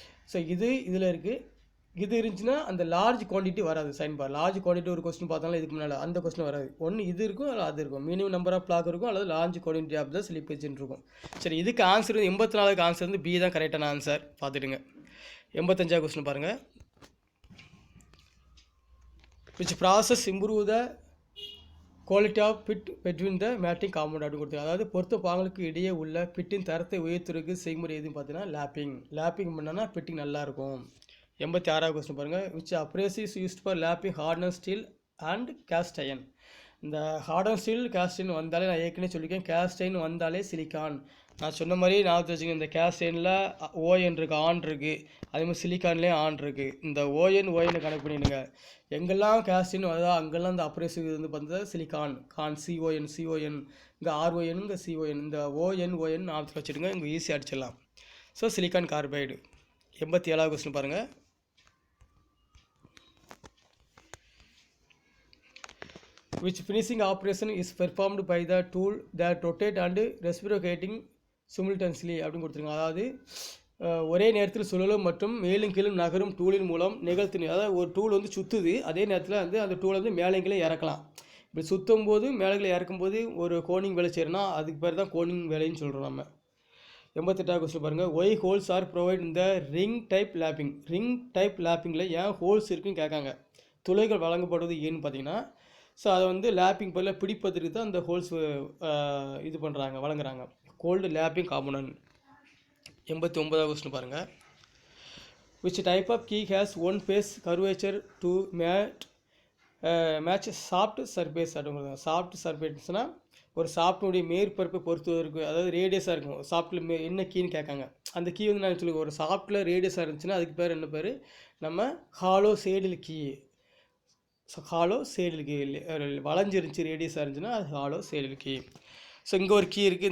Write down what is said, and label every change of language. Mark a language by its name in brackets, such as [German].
[Tamil] So இதில் இருக்குது. இது இருந்துச்சுன்னா அந்த லார்ஜ் குவான்டிட்டி வராது. சைன் பார் லார்ஜ் குவான்டிட்டி ஒரு கொஸ்டின் பார்த்தாலும் இதுக்கு முன்னால் அந்த கொஸ்டின் வராது. ஒன்று இது இருக்கும், அல்லது அது இருக்கும். மினிமம் நம்பர் ஆஃப் பிளாக் இருக்கும், அல்லது large quantity of the slip கேஜ்னு இருக்கும். சரி, இதுக்கு ஆன்சர் 84க்கு ஆன்சர் வந்து பி தான் கரெக்டான ஆன்சர். பார்த்துடுங்க. 85வது கொஸ்டின் பாருங்கள். [English] which process improve the quality of fit between the matching compound [Tamil] அப்படின்னு கொடுத்துருக்காங்க. அதாவது பொறுத்த பாங்களுக்கு இடையே உள்ள பிட்டின் தரத்தை உயர்த்துறதுக்கு செய்முறை எதுன்னு பார்த்தீங்கன்னா லேப்பிங் பண்ணோன்னா பிட்டிங் நல்லாயிருக்கும். 86வது கொஸ்டின் பாருங்கள். [English] which abrasive is used for lapping hardened steel and cast iron. [Tamil] இந்த ஹார்டன் ஸ்டீல் கேஸ்ட் அயர்ன் வந்தாலே, நான் ஏற்கனவே சொல்லியிருக்கேன், கேஸ்ட் அயர்ன் வந்தாலே சிலிக்கான். நான் சொன்ன மாதிரி ஞாபகத்தில் வச்சுக்கோங்க. இந்த கேஸ்ட் அயர்னில் ஓஎன் இருக்குது, ஆன் இருக்குது, அதேமாதிரி சிலிக்கான்லேயும் ஆன் இருக்குது. இந்த ஓஎன் கனெக்ட் பண்ணிடுங்க. எங்கெல்லாம் கேஸ்ட் அயர்ன் வருதோ அங்கெல்லாம் இந்த அப்ரேசிவ் வந்து பார்த்தா சிலிக்கான், சிஓஎன், இங்கே ஆர்ஓஎன், இங்கே சிஓஎன், இந்த ஓஎன் ஞாபகத்தில் வச்சுடுங்க, இங்கே ஈஸியாக அடிச்சிடலாம். So silicon carbide. 87வது கொஸ்டின் பாருங்கள். [English] which finishing operation is performed by the tool that rotate and reciprocating simultaneously [Tamil] அப்படின்னு கொடுத்துருங்க. அதாவது ஒரே நேரத்தில் சுழலும் மற்றும் மேலும் கீழும் நகரும் டூலின் மூலம் நிகழ்த்து. அதாவது ஒரு டூல் வந்து சுற்றுது, அதே நேரத்தில் வந்து அந்த டூலை வந்து மேலேங்களே இறக்கலாம். இப்படி சுற்றும் போது மேலேங்களை இறக்கும்போது ஒரு கோனிங் வேலை செய்யறோன்னா அதுக்கு பேர் தான் கோனிங் வேலைன்னு சொல்கிறோம் நம்ம. 88வது கொஸ்டின் பாருங்கள். [English] why holes are provide [Tamil] இந்த ரிங் டைப் லேப்பிங்கில் ஏன் ஹோல்ஸ் இருக்குன்னு கேட்காங்க. துளைகள் வழங்கப்படுவது ஏன்னு பார்த்தீங்கன்னா, ஸோ அதை வந்து லேப்பிங் பதில் பிடிப்பதற்கு தான் அந்த ஹோல்ஸ் இது பண்ணுறாங்க, வழங்குறாங்க. Gold lapping component. 89வது கொஸ்டின் பாருங்கள். [English] which type of key has one face curvature to match soft surface [Tamil] அப்படிங்கிறது. சாஃப்ட் சர்ஃபேஸ்னால் ஒரு சாஃப்ட்னுடைய மேற்பரப்பை பொறுத்துவதற்கு, அதாவது ரேடியஸாக இருக்கும். சாஃப்ட்டில் என்ன கீன்னு கேட்காங்க. அந்த கீ வந்து நான் சொல்லுவேன், ஒரு சாஃப்ட்டில் ரேடியஸாக இருந்துச்சுன்னா அதுக்கு பேர் என்ன பேர், நம்ம hollow saddle key. So hollow saddle key வளைஞ்சிருந்துச்சு ரேடியஸாக இருந்துச்சுன்னா அது ஹாலோ சேடில் கீ. ஸோ இங்கே ஒரு கீ இருக்குது.